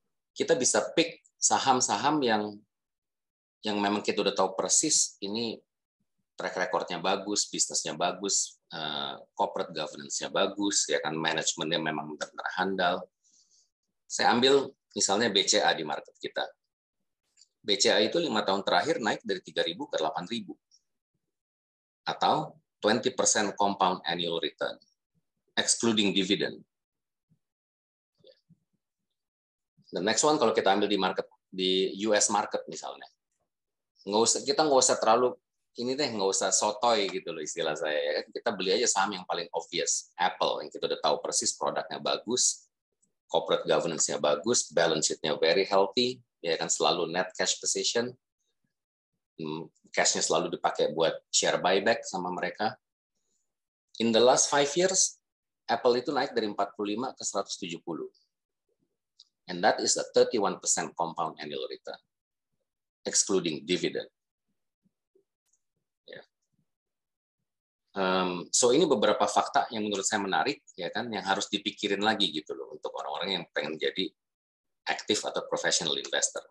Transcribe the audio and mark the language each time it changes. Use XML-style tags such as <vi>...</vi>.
<id>Kita bisa pick saham-saham yang memang kita udah tahu persis ini track record-nya bagus, bisnisnya bagus, corporate governance-nya bagus, ya kan, manajemennya memang benar-benar handal. Saya ambil misalnya BCA di market kita. BCA itu 5 tahun terakhir naik dari 3.000 ke 8.000.</id> <en>Atau 20% compound annual return, excluding dividend. The next one,</en> <id>kalau kita ambil di US market misalnya, kita nggak usah terlalu nggak usah sotoy gitu loh istilah saya. Kita beli aja saham yang paling obvious, Apple, yang kita udah tahu persis produknya bagus, corporate governance-nya bagus, balance sheet-nya</id> <en>very healthy,</en> <id>ya kan, selalu net cash position, cash-nya selalu dipakai buat share buyback sama mereka.</id> <en>In the last 5 years,</en> <id>Apple itu naik dari 45 ke 170.</id> <en>And that is a 31% compound annual return, excluding dividend.</en> <id>So ini beberapa fakta yang menurut saya menarik, ya kan, yang harus dipikirin lagi gitu loh untuk orang-orang yang pengen jadi aktif atau professional investor.</id>